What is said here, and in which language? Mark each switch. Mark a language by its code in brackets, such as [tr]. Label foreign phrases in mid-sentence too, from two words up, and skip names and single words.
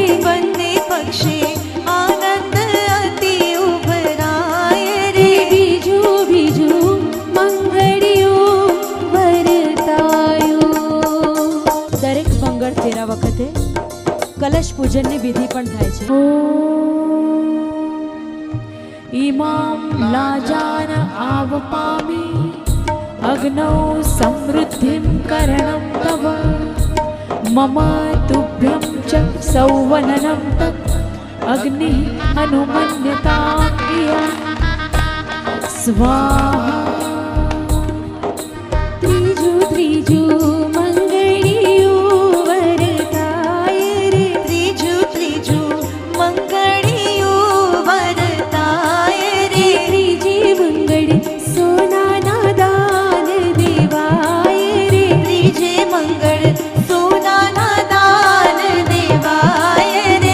[gu] બંને પક્ષે આનંદ અતિ ઉભરાય રે બીજું બીજું મંગળિયું વરતાયું. દરેક મંગળ ફેરા વખતે કલશ પૂજનની વિધિ પણ થાય છે. [sa] इमां लाजान आवपामि अग्नौ समृद्धिं करणं तव मम तुभ्यं च सौवननं तत् अग्निः अनुमन्यताम् इयं स्वाहा. [gu] ત્રીજું ત્રીજું મંગળિયું વરતાય રે ત્રીજું ત્રીજું મંગળિયું વરતાય રે ત્રીજી મંગળ સોનાના દાન દેવાય રે ત્રીજે મંગળ સોનાના દાન દેવાય રે